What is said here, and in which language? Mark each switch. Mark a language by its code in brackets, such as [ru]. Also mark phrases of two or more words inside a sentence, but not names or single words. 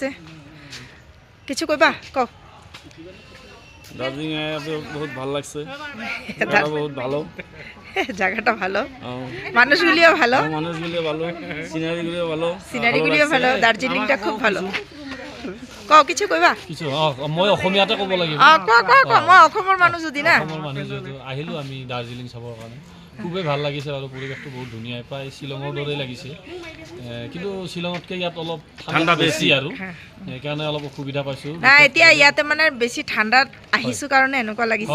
[bn] কিছু কইবা কও। দার্জিলিং বহুত ভালো লাগছে, বহুত ভালো জায়গাটা ভালো, মানুষগুলিও ভালো, মানুষগুলিও ভালো, সিনারিগুলিও ভালো, সিনারিগুলিও ভালো, দার্জিলিংটা খুব ভালো। কও কিছু কইবা। [as] কিছু মই অসমীয়াতে ক'ব লাগিব। কোৱা মই অসমৰ মানুহ যদি না, অসমৰ মানুহ যেহেতু আহিলোঁ আমি দাৰ্জিলিং চাবৰ কাৰণে, খুবেই ভাল লাগিছে আৰু পৰিৱেশটো বহুত ধুনীয়া, প্ৰায় শ্বিলঙৰ দৰেই লাগিছে। কিন্তু শ্বিলঙতকৈ ইয়াত অলপ ঠাণ্ডা বেছি আৰু সেইকাৰণে অলপ অসুবিধা পাইছোঁ। নাই এতিয়া ইয়াতে মানে বেছি ঠাণ্ডাত আহিছোঁ কাৰণে এনেকুৱা লাগিছে।